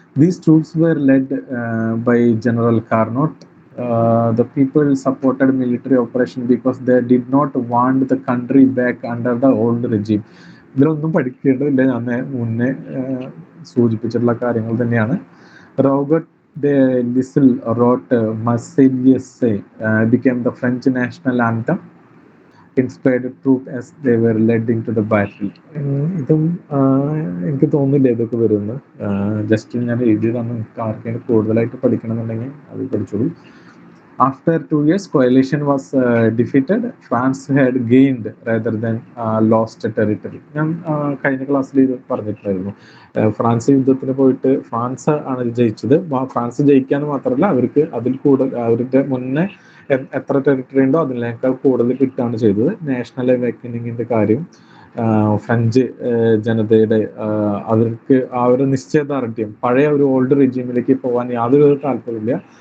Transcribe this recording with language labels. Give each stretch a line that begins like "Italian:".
English: These troops were led by General Carnot. The people supported military operation because they did not want the country back under the old regime.
Malayalam: ഇതിലൊന്നും പഠിക്കേണ്ടതില്ല, ഞാൻ മുന്നേ സൂചിപ്പിച്ചിട്ടുള്ള കാര്യങ്ങൾ തന്നെയാണ്.
English: Robert de Lisle wrote Marseillaise, became the French national anthem, inspired troops as they were led into the battle.
Malayalam: ഇതും എനിക്ക് തോന്നുന്നില്ല ഇതൊക്കെ വരുമെന്ന്. ജസ്റ്റ് ഞാൻ എഴുതിയതാണ്. ആർക്കെങ്കിലും കൂടുതലായിട്ട് പഠിക്കണമെന്നുണ്ടെങ്കിൽ അത് പഠിച്ചോളൂ.
English: After 2 years, coalition was defeated. France had gained rather than lost territory.
Malayalam: ഞാൻ കഴിഞ്ഞ ക്ലാസ്സിൽ ഇത് പറഞ്ഞിട്ടുണ്ടായിരുന്നു. ഫ്രാൻസ് യുദ്ധത്തിന് പോയിട്ട് ഫ്രാൻസ് ആണ് ജയിച്ചത്. ഫ്രാൻസ് ജയിക്കാന്ന് മാത്രമല്ല, അവർക്ക് അതിൽ കൂടുതൽ, അവരുടെ മുന്നേ എത്ര ടെറിട്ടറി ഉണ്ടോ അതിനേക്കാൾ കൂടുതൽ കിട്ടുകയാണ് ചെയ്തത്. നാഷണൽ അവേക്കനിങ്ങിന്റെ കാര്യം, ഫ്രഞ്ച് ജനതയുടെ അവർക്ക് ആ ഒരു നിശ്ചയദാർഢ്യം, പഴയ ഒരു ഓൾഡ് റെജീമിലേക്ക് പോകാൻ യാതൊരു താല്പര്യമില്ല.